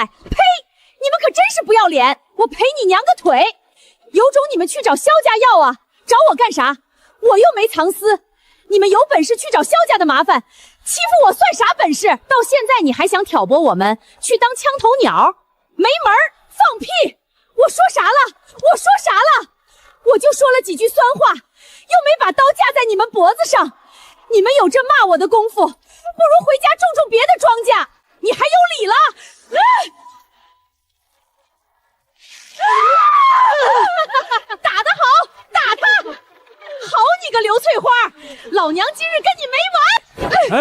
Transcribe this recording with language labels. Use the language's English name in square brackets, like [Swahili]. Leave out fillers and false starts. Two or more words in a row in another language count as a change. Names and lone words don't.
[Chinese] 呸！你們可真是不要臉！我賠你娘個腿！有種你們去找蕭家要啊！找我幹啥？我又沒藏私，你們有本事去找蕭家的麻煩，欺負我算啥本事？到現在你還想挑撥我們去當槍頭鳥？沒門兒！放屁！我說啥了？我說啥了？我就說了幾句酸話，又沒把刀架在你們脖子上。你們有這罵我的功夫，不如回家種種別的莊稼，你還有理了？打得好，打他！好你個个刘翠花，老娘今日跟你没完！